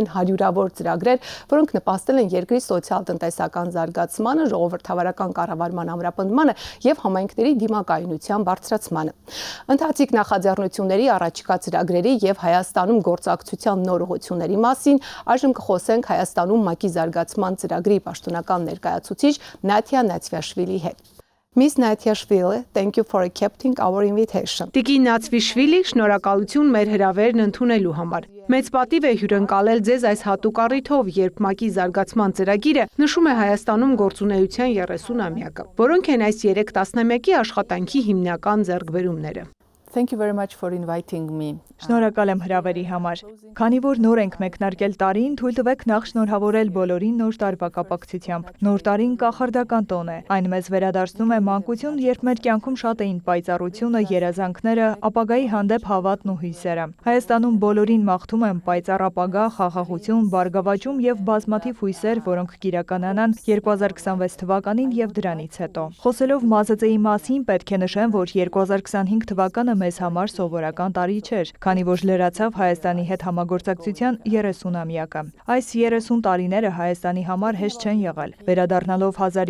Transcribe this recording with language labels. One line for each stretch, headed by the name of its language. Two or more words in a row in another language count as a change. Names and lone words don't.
Armenian: են հարյուրավոր ծրագրեր, որոնք նպաստել են երկրի սոցիալ-տնտեսական զարգացմանը, ժողովրդավարական կառավարման ամրապնդմանը եւ համայնքների դիմակայունության բարձրացմանը։ Ընթացիկ նախաձեռնությունների, առաջիկա ծրագրերի եւ Հայաստանում գործակցության նոր ուղղությունների մասին այժմ կխոսենք Հայաստանում ՄԱԿ-ի զարգացման ծրագրի պաշտոնական ներկայացուցիչ Նաթիա Նացվիշվիլիի հետ։
English: Miss Natyashvili, thank you for accepting our invitation.
Armenian: Տիկին Նացվիշվիլի, շնորհակալություն մեր հրավերն ընդունելու համար։ Մեծ պատիվ է հյուրընկալել ձեզ այս հատուկ առիթով, երբ ՄԱԿ-ի զարգացման ծրագիրը նշում է Հայաստանում գործունեության 30-ամյակը, որոնք են այս 3 տասնամյակի աշխատանքի հիմնական ձեռքբերումները։
English: Thank you very much for inviting me.
Armenian: Շնորհակալ եմ հրավերի համար։ Քանի որ նոր ենք մեկնարկել տարին, թույլ տվեք նախ շնորհավորել բոլորին նոր տարվա կապակցությամբ։ Նոր տարին կախարդական տոն է։ Այն մեզ վերադարձնում է մանկություն, երբ մեր կյանքում շատ էին պայծառությունը, երազանքները, ապագայի հանդեպ հավատն ու հույսերը։ Հայաստանում բոլորին մաղթում եմ պայծառ ապագա, խաղաղություն, բարգավաճում եւ բազմաթիվ հույսեր, որոնք կիրականանան 2026 թվականին եւ դրանից հետո։ Խոսելով ՄԱԶԾ-ի մասին, պետք է նշեմ, որ 2025 թվականը մեզ համար սովորական տարի չէր, քանի որ լրացավ Հայաստանի հետ համագործակցության 30-ամյակը։ Այս 30 տարիները Հայաստանի համար հեշտ չեն եղել։ Վերադառնալով